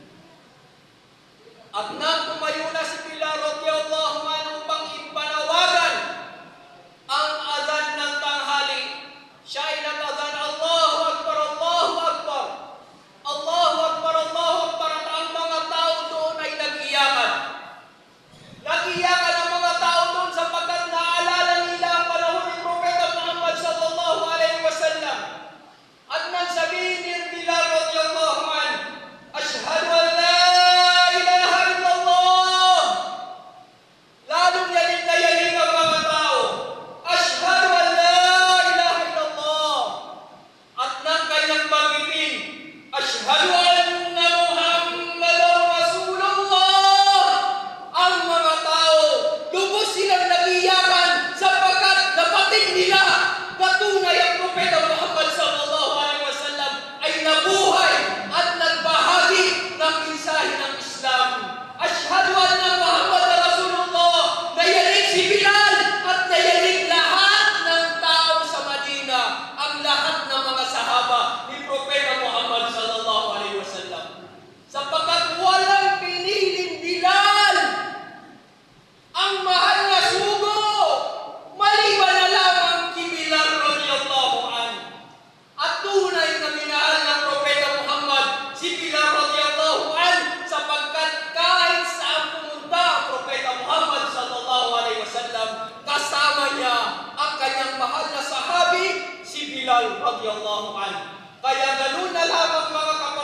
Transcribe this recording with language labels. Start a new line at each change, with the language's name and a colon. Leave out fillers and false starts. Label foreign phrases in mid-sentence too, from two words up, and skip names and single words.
Filipino: At nang tumayo na si Bilal
Arabic: radiyallahu anhu
Filipino: upang ipanawagan ang azan ng tanghali, siya ay nag-azan,
Arabic: "Allahu Akbar, Allahu Akbar, Allahu Akbar, Allahu Akbar."
Filipino: At ang mga tao doon ay nag-iyakan. Nag-iyakan ang mga tao doon sapagkat naalala nila ang panahon ni Propeta Muhammad
Arabic: sallallahu alaihi wasallam.
Filipino: At nang sabihin ni Bilal
Arabic: radiyallahu anhu, "Ashhadu an la ilaha illallah,"
Filipino: lalong yanig na yanig ang mga tao,
Arabic: "Ashhadu an la ilaha illallah."
Filipino: At nang kanyang banggitin,
Arabic: "Ashhadu anna Muhammadan Rasulullah,"
Filipino: ang mga tao, lubos silang nag-iyakan sapagkat napatig nila na tunay ang Propeta Muhammad
Arabic: sallallahu alaihi wasallam
Filipino: ay nabuhay at nagbahagi ng mensahe ng Islam.
Arabic: "Ashhadu anna Muhammadan Rasulullah,"
Filipino: nayanig si Bilal at nayanig lahat ng tao sa Madina, ang lahat ng mga sahaba ni Propeta Muhammad
Arabic: sallallahu alaihi wasallam,
Filipino: sapagkat walang piniling Bilal ang mahal na sugo maliban na lamang kay Bilal
Arabic: radiyallahu anhu.
Filipino: At tunay na minahal ng Propeta Muhammad si Bilal
Arabic: radiyallahu anhu,
Filipino: sapagkat kahit saan pumunta ang Propeta Muhammad
Arabic: sallallahu alaihi wasallam,
Filipino: kasama niya ang kanyang mahal na sahabi si Bilal
Arabic: radiyallahu anhu.
Filipino: Kaya ganun na lamang mga